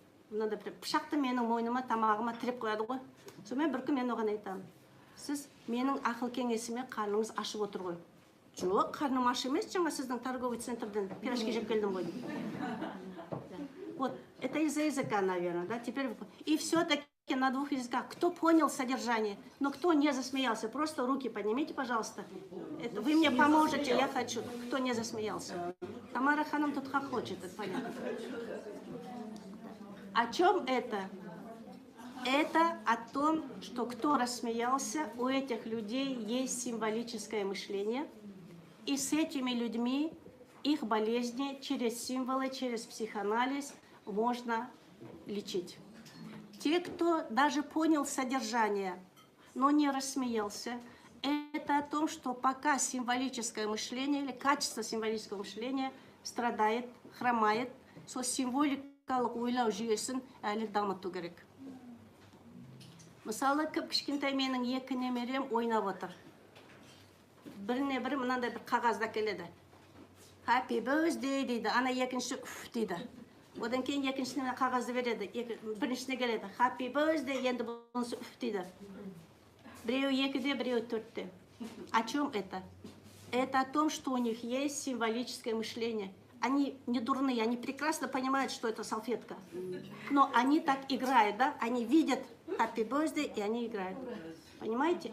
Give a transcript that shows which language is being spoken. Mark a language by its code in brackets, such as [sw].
[kk] Мынада бір пышақты менің мойныма, тамағыма тіреп қояды ғой. Сонымен бір күн мен оған айтамын. Сіз менің ақыл кеңесіме қарныңыз ашып отыр ғой. Жоқ, қарным аш емес, жаңа сіздің [ru] торговый [kk] центрден пирожки жеп келдім ғой. [ru] Вот, это из-за языка, наверное, да? Теперь и все-таки на двух языках. Кто понял содержание, но кто не засмеялся, просто руки поднимите, пожалуйста. Это вы мне поможете, я хочу. Кто не засмеялся? Тамара Ханом тут хохочет, это понятно. О чем это? Это о том, что кто рассмеялся, у этих людей есть символическое мышление. И с этими людьми их болезни через символы, через психоанализ можно лечить. Те, кто даже понял содержание, но не рассмеялся, это о том, что пока символическое мышление или качество символического мышления страдает, хромает, [kk] со символикалық ойлау жүйесін әлі дамыту керек. Мысалы, кішкентай менің 2 немерем ойнап отыр. Біріне бірі мынандай бір қағазда келеді. [en] Happy birthday [kk] дейді, ана екінші үф дейді. Одан кейін екіншісіне қағазды береді, біріншісіне келеді. [en] Happy birthday, [kk] енді бұнысы үф дейді. Біреу 2-де, біреу 4-де. [ru] О чем это? Это о том, что у них есть символическое мышление. Они не дурные, они прекрасно понимают, что это салфетка. Но они так играют, да? Они видят [en] Happy birthday, [ru] и они играют. Понимаете?